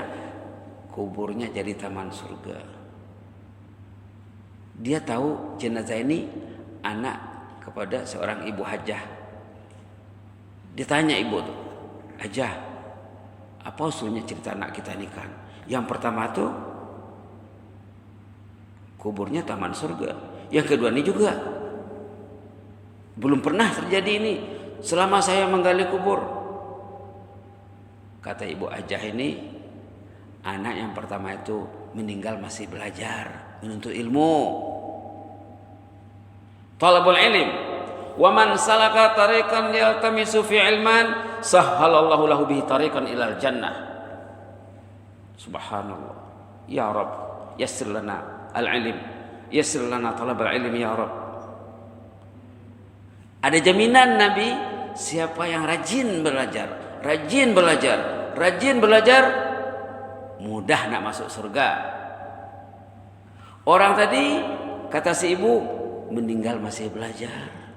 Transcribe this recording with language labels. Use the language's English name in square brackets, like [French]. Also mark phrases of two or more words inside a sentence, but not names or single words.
[Malay] Kuburnya jadi taman surga. Dia tahu jenazah ini anak kepada seorang ibu hajah. Dia tanya ibu tu, Hajah, apa usulnya cerita anak kita ini kan? Yang pertama tu kuburnya taman surga. Yang kedua ini juga belum pernah terjadi ini selama saya menggali kubur. Kata ibu hajah ini, anak yang pertama itu meninggal masih belajar, menuntut ilmu. [Arabic] طلب العلم. ومن سلك طريقا يلتمس في علما سهل الله له به طريقا إلى الجنة. [Malay] Subhanallah. [Arabic] يا رب، يسر لنا العلم. يسر لنا طلب العلم يا رب. [Malay] Ada jaminan Nabi, siapa yang rajin belajar, mudah nak masuk surga. Orang tadi kata si ibu meninggal masih belajar.